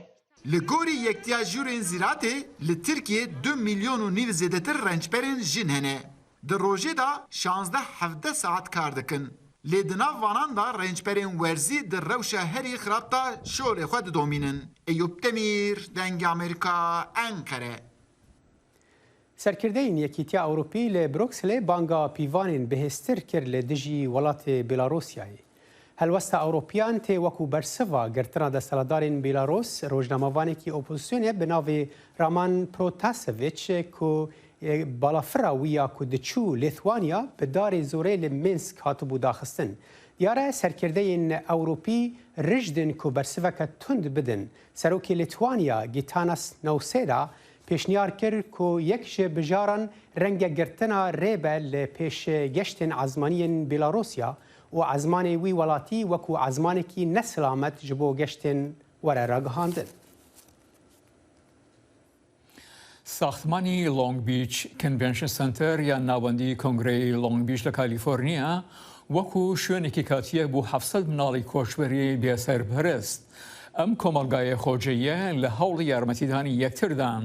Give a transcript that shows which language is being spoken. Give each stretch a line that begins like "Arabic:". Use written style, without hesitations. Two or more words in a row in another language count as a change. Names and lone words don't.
Kurdish: Li gorî yektiya jûrên zîratê li Tirkiye 2 milyon û nîv zêdetir rençberên jin hene. Di rojê da 16-17 saat kar dikin. Lê di nav vanan da rençberên werzî di rewşa herî xirab da şolê xwe didomînin. Eyûb Demîr, Dengê Amerîka, Enkere. سەرکردەی یەکیتیا ئەوروپی لە بروکسلێ بانگا پیڤانên bihêztir kir li dijî welatê Bêlarûsyayê. Helwesta Ewropîyan tê wekû bersiva girtina desthilatdarên Bêlarûs, rojnamevanekî opozîsyonê bi navê Roman Protasevich ku balafira wî ya ku diçû Lîthwanya bi darê zorê li Minsk hatibû daxistin. Diyare serkirdeyên Ewropî rijdin ku bersiveke tund bidin. Serokê Lîthwanya Gitanas Nausêda پێشنیار کرد کو یەک ji bijaran renge girtina rêbe li pêşgeştên ezmaniyên Bêlarûsya û ezmanê wî welatî wekû ezmanekî neselamet ji bo geştên were ragihandin.
Central Kurdish: ساختمانی لونگ بیچ کنڤنشن سنتر یا ناوەندی کۆنگرەی لونگ بیچ لە کالیفۆرنیا وەکو شوێنێکی کاتیە بۆ 700 مناڵی کۆچبەری بێسەرپەرست. ئەم کۆمەلگایە خۆجەیە لە هەوڵی یارمەتیدانی یەکتردان.